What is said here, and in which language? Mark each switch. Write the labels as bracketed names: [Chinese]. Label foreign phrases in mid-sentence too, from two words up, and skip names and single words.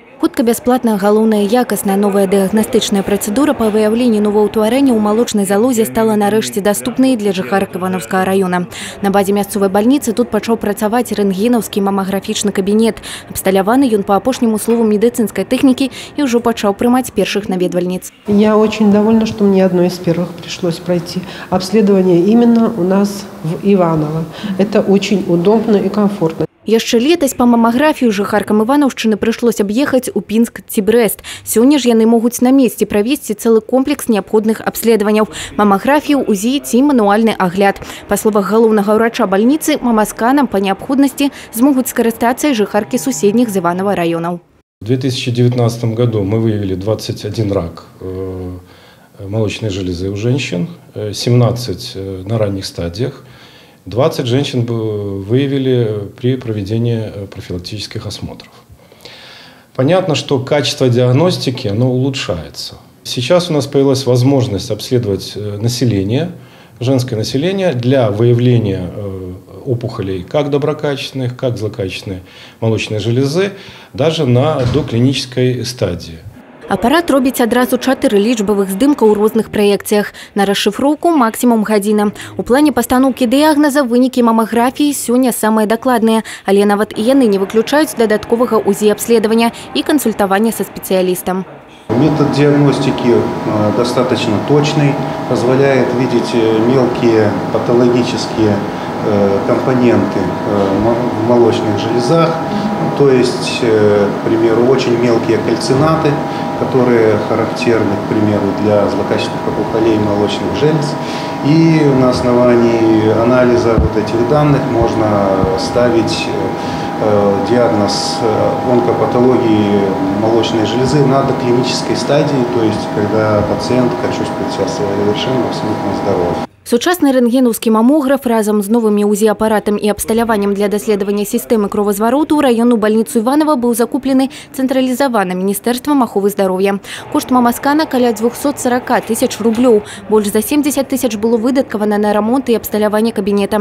[Belarusian] Хутка бясплатная галоўная якасная новая дыягнастычная працэдура па выяўленні новаўтварэння ў малочнай залозе стала нарэшце даступнай для жыхарак Івановскага района. На базе мясцовай бальніцы тут пачаў працаваць рэнтгенаўскі мамаграфічны кабінет. Абсталяваны ён па апошняму слову медыцынскай тэхнікі і ўжо пачаў прымаць першых наведвальніц. [Russian] Я очень довольна, что мне одной из первых пришлось пройти обследование именно у нас в Иваново. Это очень удобно и комфортно. [Belarusian] Яшчэ летась па мамаграфію жыхаркам Іванаўшчыны прыйшлось аб'ехаць у Пінск ці Брэст. Сёння ж яны могуць на месцы правесці цэлы комплекс неабходных абследаванняў – мамаграфію, УЗІ ці мануальны агляд. Па словах галоўнага ўрача бальніцы, мамасканам па неабходнасці змогуць скарыстацца і жыхаркі суседніх з Іванова раёнаў. [Russian] В 2019 году мы выявили 21 рак молочной железы у женщин, 17 на ранних стадиях. 20 женщин выявили при проведении профилактических осмотров. Понятно, что качество диагностики оно улучшается. Сейчас у нас появилась возможность обследовать население, женское население для выявления опухолей как доброкачественных, как злокачественной молочной железы, даже на доклинической стадии. [Belarusian] Апарат робіць адразу 4 лічбавых здымка ў розных праекцыях. На расшифроўку максімум гадзіна. У плане пастаноўкі дыягназа вынікі мамаграфіі сёння самыя дакладныя, але нават і яны не выключаюць дадатковага [Russian] УЗІ-обследования и консультования со специалистом. Метод диагностики достаточно точный, позволяет видеть мелкие патологические компоненты в молочных железах, то есть, к примеру, очень мелкие кальцинаты, которые характерны, к примеру, для злокачественных опухолей молочных желез. И на основании анализа вот этих данных можно ставить диагноз онкопатологии молочной железы на доклинической стадии, то есть когда пациентка чувствует себя совершенно абсолютно здоровой. [Belarusian] Сучасны рэнтгенаўскі мамограф разам з новымі УЗІ-апаратам і абсталяваннем для даследавання сістэмы кровазвароту ў раённую бальніцу Іванова быў закуплены цэнтралізавана Міністэрствам аховы здароўя. Кошт мамаскана каля 240 тысяч рублёў. Больш за 70 тысяч было выдаткавана на рамонт і абсталяванне кабінета.